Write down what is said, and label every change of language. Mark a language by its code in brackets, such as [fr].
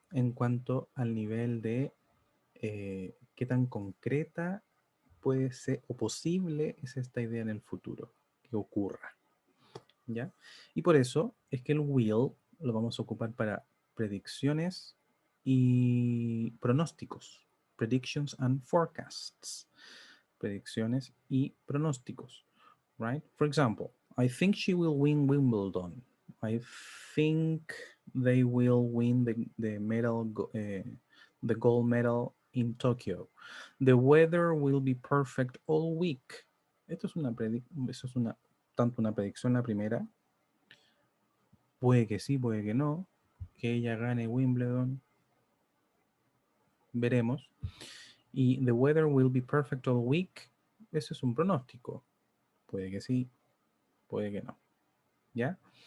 [es] En cuanto al nivel de qué tan concreta puede ser o posible es esta idea en el futuro que ocurra. ¿Ya? Y por eso es que el will lo vamos a ocupar para predicciones y pronósticos. [en] Predictions and forecasts. [es] Predicciones y pronósticos. [en] Right? For example, I think she will win Wimbledon. I think they will win the medal, the gold medal in Tokyo. The weather will be perfect all week. [es] Esto es eso es tanto una predicción la primera, puede que sí, puede que no, que ella gane Wimbledon, veremos. Y [en] the weather will be perfect all week, [es] eso es un pronóstico, puede que sí, puede que no, ¿ya?